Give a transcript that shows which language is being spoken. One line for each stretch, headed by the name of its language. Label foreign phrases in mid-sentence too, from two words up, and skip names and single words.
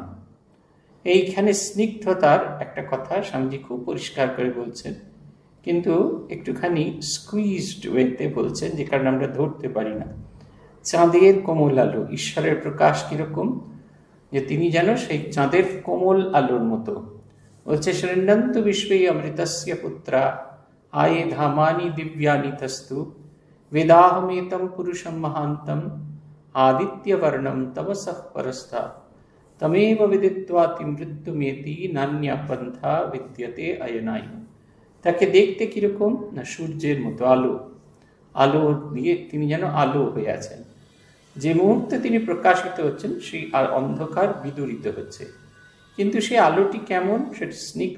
Bangla: এইখানে স্নিগ্ধতার একটা কথা স্বামীজি খুব পরিষ্কার করে বলছেন, কিন্তু একটুখানি
English: স্কুইজড ওয়েতে
Bangla: বলছেন, যে কারণে আমরা ধরতে পারি না। চাঁদের কোমল আলো, ঈশ্বরের প্রকাশ কিরকম, যে তিনি যেন সেই চাঁদের কোমল আলোর মতো।
Sanskrit: বলছে শৃণ্বন্ত বিশ্বই অমৃতস্য পুত্রা, আয়ে ধামানি দিব্যানি তস্তু, বেদাহমেতম পুরুষম মহান্তম, আদিত্যবর্ণম তমসঃ পরস্থা, তমেব বিদিত্বাতি মৃত্যুমেতি, নান্যা পন্থা বিদ্যতে অয়নাই।
Bangla: তাকে দেখতে কিরকম না, সূর্যের মতো আলো দিয়ে তিনি যেন আলো হয়ে আছেন। যে মুহূর্তে তিনি প্রকাশিত হচ্ছেন সেই অন্ধকার বিদূরিত হচ্ছে, কিন্তু সেই আলোটি কেমন, সেটা স্নিগ্ধ।